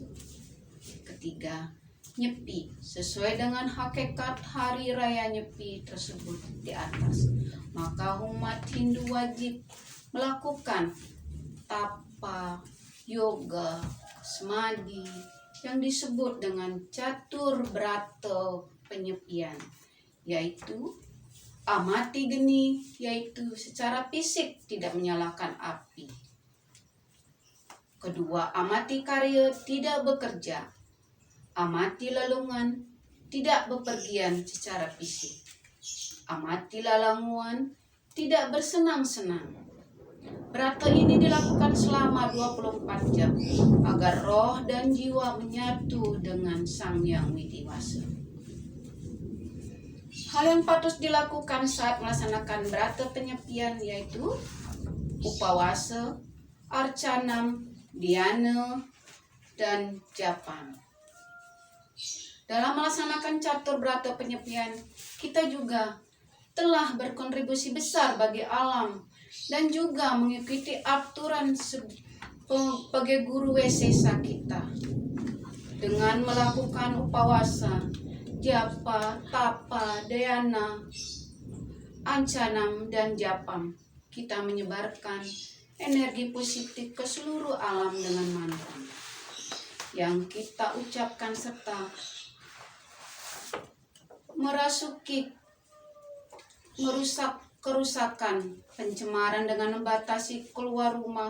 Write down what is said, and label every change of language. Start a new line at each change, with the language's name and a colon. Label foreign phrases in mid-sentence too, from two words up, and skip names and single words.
Indonesian: Ketiga, Nyepi sesuai dengan hakikat hari raya Nyepi tersebut di atas. Maka umat Hindu wajib melakukan tapa, yoga, semadi yang disebut dengan catur brata penyepian, yaitu amati geni, yaitu secara fisik tidak menyalakan api. Kedua, amati karya, tidak bekerja. Amati lelungan, tidak bepergian secara fisik. Amati lalanguan, tidak bersenang-senang. Brata ini dilakukan selama 24 jam agar roh dan jiwa menyatu dengan Sang Yang Widi-Wasa. Hal yang patut dilakukan saat melaksanakan brata penyepian yaitu upawasa, arcanam, dhyana, dan japam. Dalam melaksanakan catur brata penyepian, kita juga telah berkontribusi besar bagi alam dan juga mengikuti aturan sebagai guru wesesa kita. Dengan melakukan upawasa, japa, tapa, dhyana, ancanam, dan japam, kita menyebarkan energi positif ke seluruh alam dengan mantra yang kita ucapkan serta merusak kerusakan, pencemaran dengan membatasi keluar rumah.